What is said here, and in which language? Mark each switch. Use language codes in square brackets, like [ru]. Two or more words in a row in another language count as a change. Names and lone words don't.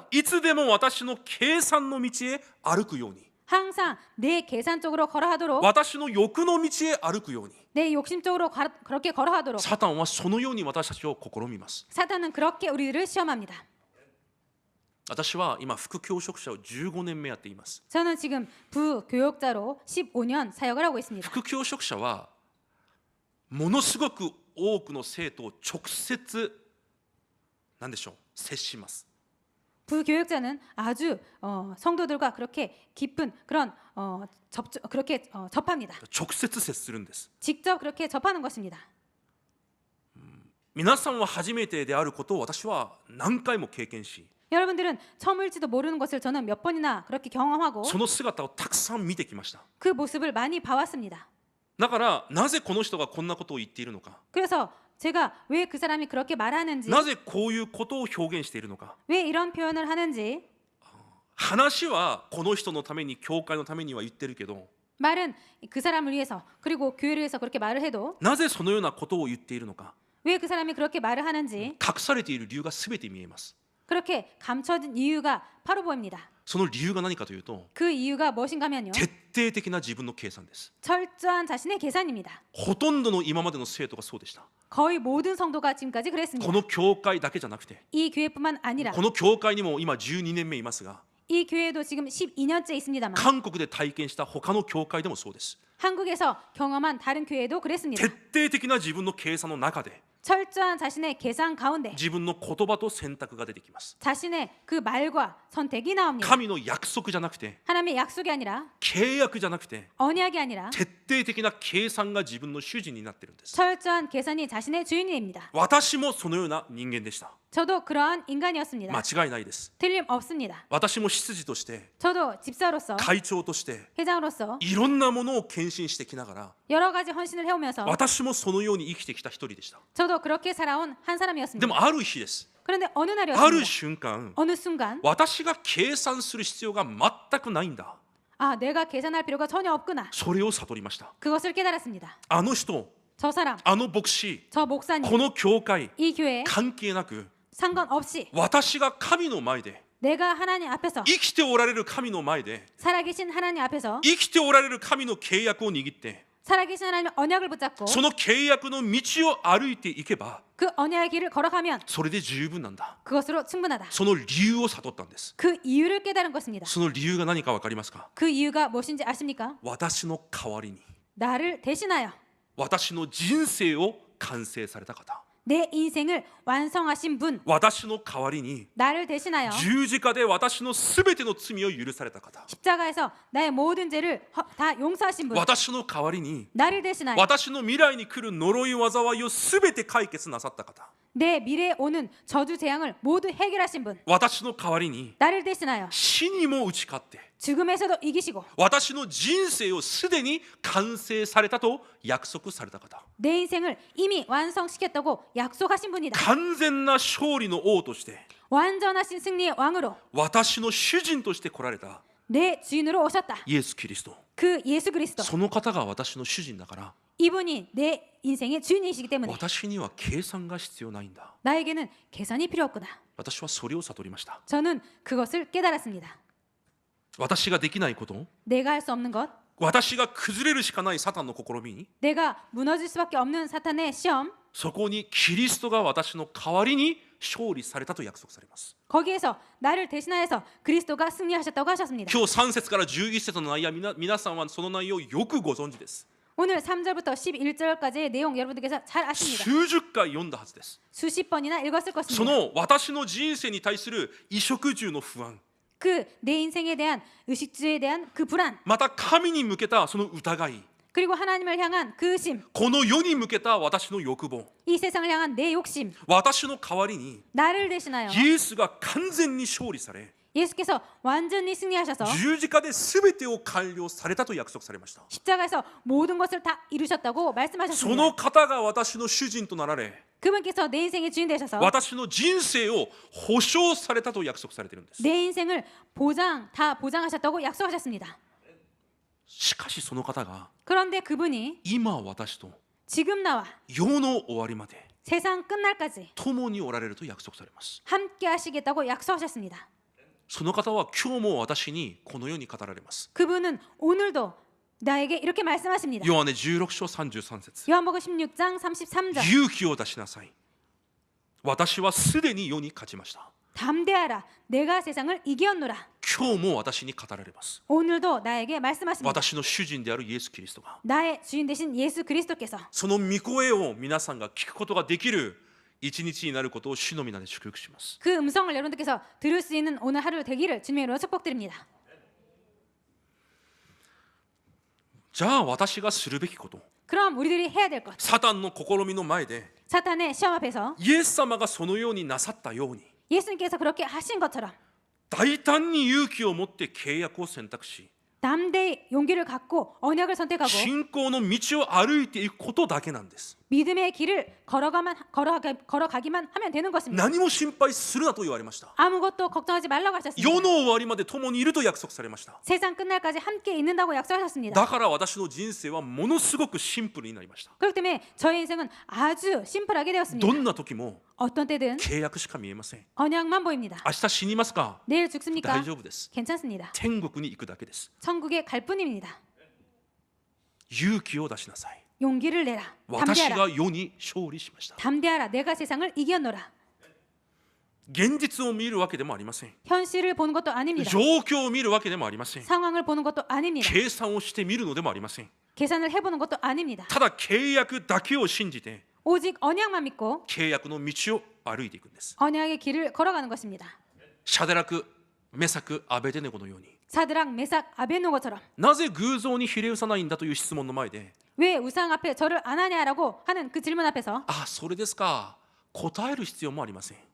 [ja] いつでも私の計算の道へ歩くように、 [ko] 항상 내 계산 쪽으로 걸어가도록 [ja] 私の欲の道へ歩くように、 [ko] 내 욕심 쪽으로 그렇게 걸어가도록 [ja] サタンはそのように私たちを試みます。 [ko] 사탄은 그렇게 우리들을 시험합니다. [ja] 私は今副教職者を15年目やっています。 [ko] 저는 지금 부교역자로 15년 사역을 하고 있습니다. [ja] 副教職者はものすごく多くの生徒を直接何でしょう接します。 [ko] 부교역자는 아주 성도들과 그렇게 깊은 그런 그렇게 접합니다. [ja] 直接接するんです。 [ko] 직접 그렇게 접하는 것입니다. [ja] 皆さんは初めてであることを私は何回も経験し、 [ko] 여러분들은 처음일지도 모르는 것을 저는 몇 번이나 그렇게 경험하고 [ja] その姿をたくさん見てきました。 [ko] 그 모습을 많이 봐왔습니다. [ja] だからなぜこの人がこんなことを言っているのか、 [ko] 그래서 제가 왜 그 사람이 그렇게 말하는지, [ja] なぜこういうことを表現しているのか、 [ko] 왜 이런 표현을 하는지, [ja] 話はこの人のために教会のためには言ってるけど、 [ko] 말은 그 사람을 위해서 그리고 교회를 위해서 그렇게 말을 해도 [ja] なぜそのようなことを言っているのか、 [ko] 왜 그 사람이 그렇게 말을 하는지 [ja] 隠されている理由が全て見えます。 [ko] 그렇게 감춰진 이유가 바로 보입니다. [ja] その理由が何かというと、 [ko] 그 이유가 무엇인가면요, [ja] 徹底的な自分の計算です。 [ko] 철저한 자신의 계산입니다. [ja] ほとんどの今までの生徒がそうでした。 [ko] 거의 모든 성도가 지금까지 [ja] こ [ko] 그랬습니다. [ja] の教会だけじゃなくて、 [ko] 이 교회뿐만 아니라 [ja] この教会にも今12年目いますが、 [ko] 이 교회도 지금 12년째 있습니다만 [ja] 韓国で体験した他の教会でもそうです。 [ko] 한국에서 경험한 다른 교회도 그랬습니다. [ja] 徹底的な自分の計算の中で [ko] 철저한 자신의 계산 가운데 [ja] 自分の言葉と選択が出てきます。 [ko] 자신의 그 말과 선택이 나옵니다. [ja] 神の約束じゃなくて、 [ko] 하나님의 약속이 아니라 [ja] 契約じゃなくて、 [ko] 언약이 아니라 [ja] 徹底的な計算が自分の主人になってるんです。 [ko] 철저한 계산이 자신의 주인입니다. [ja] 私もそのような人間でした。 [ko] 저도 그러한 인간이었습니다. [ja] 間違いないです。 [ko] 틀림없습니다. [ja] 私も執事として、 [ko] 저도 집사로서 [ja] 会長として、 [ko] 회장으로서 [ja] いろんなものを献身してきながら、 [ko] 여러 가지 헌신을 해오면서 私 [ja] もそのように生きてきた一人でした。 [ko] 저도 그렇게 살아온 한 [ja] で [ko] 사람이었습니다. [ja] もある日です。 [ko] 그런데 어느 [ja] ある [ko] 날이었습니다. [ja] 瞬間、 [ko] 어느 순간 [ja] 私が計算する必要が全くないんだ。 [ko] 아, 내가 계산할 필요가 전혀 없구나. [ja] それを悟りました。 [ko] 그것을 깨달았습니다. [ja] あの人、 [ko] 저 사람, [ja] あの牧師、 [ko] 저 목사님, [ja] この教会、 [ko] 이 교회 [ja] 関係なく、 [ko] 상관없이 [ja] 私が神の前で、 [ko] 내가 하나님 앞에서 [ja] 生きておられる神の前で、 [ko] 살아계신 하나님 앞에서 [ja] 生きておられる神の契約を握って、 [ko] 살아계신 하나님의 언약을 붙잡고 [ja] その契約の道を歩いていけば、 [ko] 그 언약의 길을 걸어가면 [ja] それで十分なんだ。 [ko] 그것으로 충분하다. [ja] その理由を悟ったんです。 [ko] 그 이유를 깨달은 것입니다. [ja] その理由が何か分かりますか？ [ko] 그 이유가 무엇인지 아십니까? [ja] 私の代わりに、 [ko] 나를 대신하여 [ja] 私の人生を完成された方、 [ko] 내 인생을 완성하신 분, [ja] 私の代わりに [ko] 나를 대신하여 [ja] 十字架で私のすべての罪を許された方、 [ko] 십자가에서 나의 모든 죄를 다 용서하신 분, [ja] 私の代わりに [ko] 나를 대신하여 [ja] 私の未来に来る呪い災いをすべて解決なさった方、 [ko] 내 미래에 오는 저주 재앙을 모두 해결하신 분, [ja] 私の代わりに [ko] 나를 대신하여 [ja] 死にも打ち勝って [ko] 죽음에서도 이기시고 [ja] 私の人生をすでに完成されたと約束された方、 [ko] 내 인생을 이미 완성시켰다고 약속하신 분이다. [ja] 完全な勝利の王として [ko] 완전하신 승리의 왕으로 [ja] 私の主人として来られた [ko] 내 주인으로 오셨다. [ja] イエス・キリスト、 [ko] 그 예수 그리스도, [ja] その方が私の主人だから [ko] 이분이 내 인생의 주인이시기 때문에 [ja] 私には計算が必要ないんだ。 [ko] 나에게는 계산이 필요 없구나. [ja] 私はそれを悟りました。 [ko] 저는 그것을 깨달았습니다. [ja] 私ができないこと、 [ko] 내가 할 수 없는 것, [ja] 私が崩れるしかないサタンの試みに、 [ko] 내가 무너질 수밖에 없는 사탄의 시험, [ja] そこにキリストが私の代わりに勝利されたと約束されます。 [ko] 거기에서 나를 대신하여서 그리스도가 승리하셨다고 하셨습니다. [ja] 今日3節から11節の内容、皆さんはその内容をよくご存知です。 [ko] 오늘 3절부터 11절까지의 내용 여러분들께서 잘 아십니다. [ja] 数十回読んだはずです。 [ko] 수십 번이나 읽었을 [ja] そ [ko] 것입니다. [ja] の私の人生に対する衣食住の不安、 [ko] 그 내 인생에 대한 의식주에 대한 그 불안, [ja] また神に向けたその疑い、 [ko] 그리고 하나님을 향한 그 의심, [ja] この世に向けた私の欲望、 [ko] 이 세상을 향한 내 욕심, [ja] 私の代わりに [ko] 나를 대신하여 [ja] イエスが完全に勝利され、 [ko] 예수께서 완전히 승리하셔서 [ja] 十字架で全てを完了されたと約束されました。 [ko] 십자가에서 모든 것을 다 이루셨다고 [ja] そ [ko] 말씀하셨습니다. [ja] の方が私の主人となられ、 [ko] 그분께서 내 인생의 주인 되셔서 [ja] 私の人生を保証されたと約束されているんです。 [ko] 내 인생을 다 보장하셨다고 약속하셨습니다. [ja] しかしその方が [ko] 그런데 그분이 [ja] 今私と [ko] 지금 나와 [ja] 世の終わりまで [ko] 세상 끝날까지 [ja] 共におられると約束されます。 [ko] 함께 하시겠다고 약속하셨습니다. [ja] その方は今日も私にこのように語られます。 [ko] 그분은 오늘도 나에게 이렇게 말씀하십니다. [ja] ヨハネ16章33節、 [ko] 요한복음 16장 33절. [ja] 勇気を出しなさい。私はすでに世に勝ちました。 [ko] 담대하라. 내가 세상을 이겼노라. [ja] 今日も私に語られます。 [ko] 오늘도 나에게 말씀하십니다. [ja] 私の主人であるイエス・キリストが、 [ko] 나의 주인 되신 예수 그리스도께서 [ja] その御声を皆さんが聞くことができる一日になることを主の皆で祝福します。 [ko] 그 음성을 여러분들께서 들을 수 있는 오늘 하루 되기를 주님의 이름으로 축복드립니다. [ja] じゃあ私がするべきこと、 [ko] 그럼 우리들이 해야 될 것. [ja] サタンの試みの前で [ko] 사탄의 시험 앞에서 [ja] イエス様がそのようになさったように、 [ko] 예수님께서 그렇게 하신 것처럼 [ja] 大胆に勇気を持って契約を選択し、 [ko] 담대히 용기를 갖고 언약을 선택하고 [ja] 信仰の道を歩いていくことだけなんです。 [ko] 믿음의 길을 걸어가기만 하면 되는 것입니다. [ja] 何も心配するなと言われました。 [ko] 아무것도 걱정하지 말라고 [ja] 世 [ko] 하셨습니다. [ja] の終わりまで共にいると約束されました。 [ko] 세상 끝날까지 함께 있는다고 약속하셨습니다. [ja] だから私の人生はものすごくシンプルになりました。 [ko] 그렇기 때문에 저의 인생은 아주 심플하게 [ja] ど [ko] 되었습니다. [ja] んな時も [ko] 어떤 때든 [ja] 契約しか見えません。 [ko] 언약만 보입니다. [ja] 明日死にますか？ [ko] 내일 죽습니까? [ja] 大丈夫です。 [ko] 괜찮습니다. [ja] 天国に行くだけです。 [ko] 천국에 갈 뿐입니다. [ja] 勇気を出しなさい。 [ko] 용기를 내라. [ja] 私 [ko] 담대하라. [ja] が世に勝利しました。 [ko] 담대하라. 내가 세상을 이겼노라. [ja] 現実を見るわけでもありません。 [ko] 현실을 보는 것도 아닙니다. [ja] 状況を見るわけでもありません。 [ko] 상황을 보는 것도 아닙니다. [ja] 計算をしてみるのでもありません。 [ko] 계산을 해보는 것도 아닙니다. [ja] ただ契約だけを信じて [ko] 오직 언약만 믿고 [ja] 契約の道を歩いていくんです。 [ko] 언약의 길을 걸어가는 것입니다. [ja] シャデラク、メサク、アベデネゴのように、 [ko] 사드락, 메삭, 아벤노고처럼 [ja] なぜ偶像にひれ伏さないんだという質問の前で、 [ko] 왜 우상 앞에 절을 안 하냐라고 하는 그 질문 앞에서 [ja] あ、それですか、答える必要もありません。